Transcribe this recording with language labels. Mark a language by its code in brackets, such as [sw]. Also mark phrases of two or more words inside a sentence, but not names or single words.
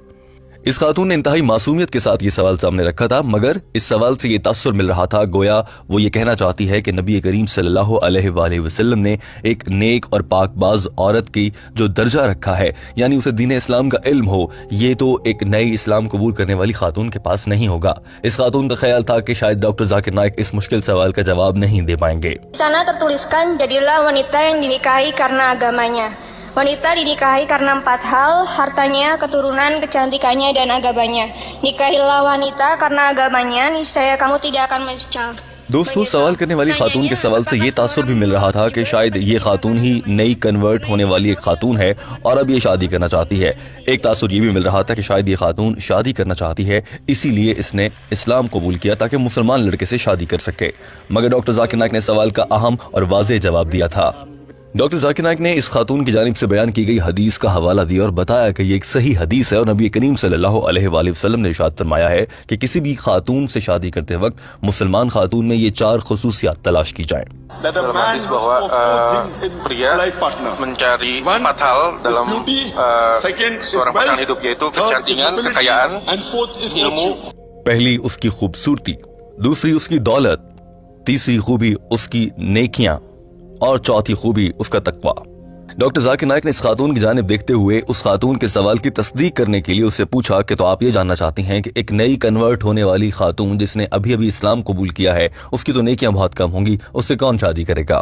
[ur] اس خاتون نے انتہائی معصومیت کے ساتھ یہ سوال سامنے رکھا تھا، مگر اس سوال سے یہ تاثر مل رہا تھا گویا وہ یہ کہنا چاہتی ہے کہ نبی کریم [ar] صلی اللہ علیہ وآلہ وسلم [ur] نے ایک نیک اور پاک باز عورت کی جو درجہ رکھا ہے، یعنی اسے دین اسلام کا علم ہو، یہ تو ایک نئی اسلام قبول کرنے والی خاتون کے پاس نہیں ہوگا۔ اس خاتون کا خیال تھا کہ شاید ڈاکٹر ذاکر نائک اس مشکل سوال کا جواب نہیں دے پائیں گے۔ [id] Sana tertuliskan jadilah wanita yang dinikahi karena agamanya. Wanita dinikahi karena 4 hal, hartanya, keturunan, kecantikannya, dan agamanya. Nikahilah wanita karena agamanya, niscaya kamu tidak akan menyesal. [ur] دوستو سوال کرنے والی خاتون کے سوال سے یہ تاثر بھی مل رہا تھا کہ شاید یہ خاتون ہی نئی کنورٹ ہونے والی ایک خاتون ہے اور اب یہ شادی کرنا چاہتی ہے۔ ایک تاثر یہ بھی مل رہا تھا کہ شاید یہ خاتون شادی کرنا چاہتی ہے، اسی لیے اس نے اسلام قبول کیا تاکہ مسلمان لڑکے سے شادی کر سکے، مگر ڈاکٹر ذاکر نائک نے سوال کا اہم اور واضح جواب دیا تھا۔ ڈاکٹر ذاکر نائک نے اس خاتون کی جانب سے بیان کی گئی حدیث کا حوالہ دیا اور بتایا کہ یہ ایک صحیح حدیث ہے، اور نبی کریم [ar] صلی اللہ علیہ وآلہ وسلم [ur] نے ارشاد فرمایا ہے کہ کسی بھی خاتون سے شادی کرتے وقت مسلمان خاتون میں یہ 4 خصوصیات تلاش کی جائیں۔ [id] dalam hadis bahwa pria mencari 4 hal dalam seorang pasangan hidup, yaitu kecantikan, kekayaan, ilmu. [ur] پہلی اس کی خوبصورتی، دوسری اس کی دولت، تیسری خوبی اس کی نیکیاں، اور چوتھی خوبی اس کا تقوی۔ ڈاکٹر ذاکر نائک نے اس خاتون کی جانب دیکھتے ہوئے اس خاتون کے سوال کی تصدیق کرنے کے لیے اسے پوچھا کہ تو آپ یہ جاننا چاہتی ہیں کہ ایک نئی کنورٹ ہونے والی خاتون جس نے ابھی اسلام قبول کیا ہے اس کی تو نیکیاں بہت کم ہوں گی، اس سے کون شادی کرے گا؟